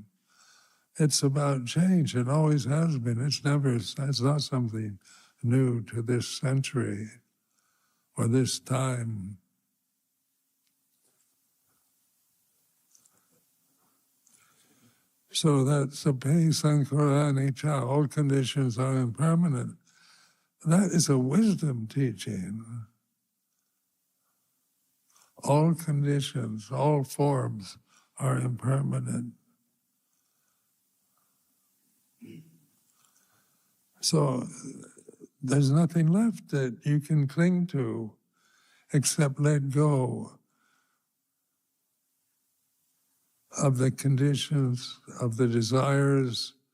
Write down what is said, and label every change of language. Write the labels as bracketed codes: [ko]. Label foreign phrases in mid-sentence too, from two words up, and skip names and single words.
[en] It's about change. It always has been. It's not something new to this century or this time. So that [pi] sape sankhara anicca, [en] all conditions are impermanent. That is a wisdom teaching. All conditions, all forms are impermanent. So there's nothing left that you can cling to except let go of the conditions, of the desires.